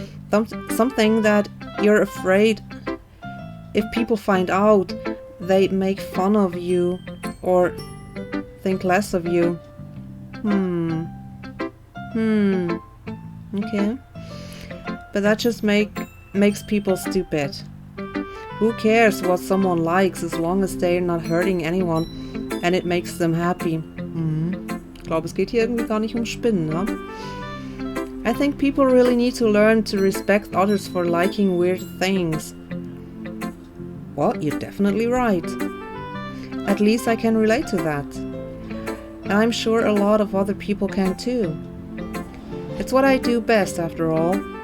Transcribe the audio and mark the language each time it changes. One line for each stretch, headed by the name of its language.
English: Something that you're afraid if people find out, they make fun of you or think less of you. Okay. but that just makes people stupid. Who cares what someone likes as long as they're not hurting anyone and it makes them happy?
German: Ich glaube, es geht hier irgendwie gar nicht um Spinnen, ne?
English: I think people really need to learn to respect others for liking weird things. Well, you're definitely right. At least I can relate to that. And I'm sure a lot of other people can too. It's what I do best, after all.